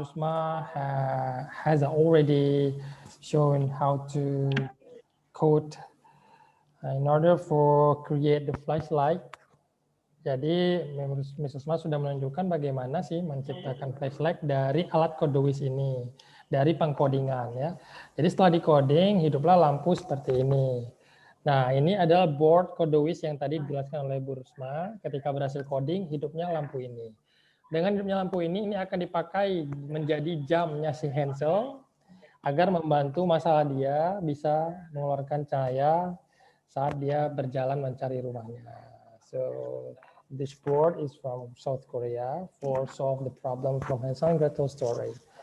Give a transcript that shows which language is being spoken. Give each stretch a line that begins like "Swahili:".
English: Usma has already shown how to code in order for create the flashlight.
Indonesian: Jadi Ms. Usma sudah menunjukkan bagaimana sih menciptakan flashlight dari alat CodeWiz ini, dari pengkodingan ya. Jadi setelah di-coding, hiduplah lampu seperti ini. Nah, ini adalah board CodeWiz yang tadi dijelaskan oleh Bu Rusma. Ketika berhasil coding, hidupnya lampu ini. Dengan hidupnya lampu ini akan dipakai menjadi jamnya si Hansel agar membantu masalah dia bisa mengeluarkan cahaya saat dia berjalan mencari rumahnya.
English: So, this board is from South Korea for solve the problem from Hansel and Gretel story.